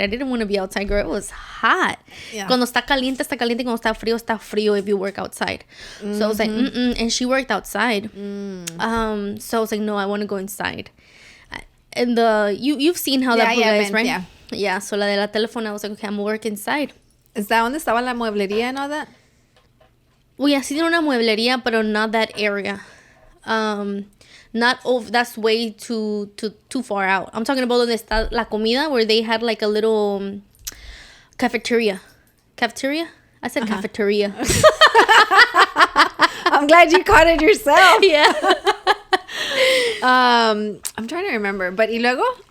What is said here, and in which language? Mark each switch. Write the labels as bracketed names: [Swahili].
[English] I didn't want to be outside, girl. It was hot. Yeah. [Spanish] Cuando está caliente, está caliente. Cuando está frío [English] if you work outside. So I was like, and she worked outside. So I was like, no, I want to go inside. And you've seen how that pulga is, right? Yeah. So [Spanish] la de la teléfono, [English] I was like, okay, I'm gonna work inside. Is that [Spanish] donde estaba la mueblería [English] and all that? Well, yeah, [Spanish] sí tiene una mueblería, [English] pero not that area. Not over. That's way too far out. I'm talking about [Spanish] donde está la comida, [English] where they had like a little cafeteria. Cafeteria? I said cafeteria. I'm glad you caught it yourself. Yeah. I'm trying to remember, but [Spanish] y luego?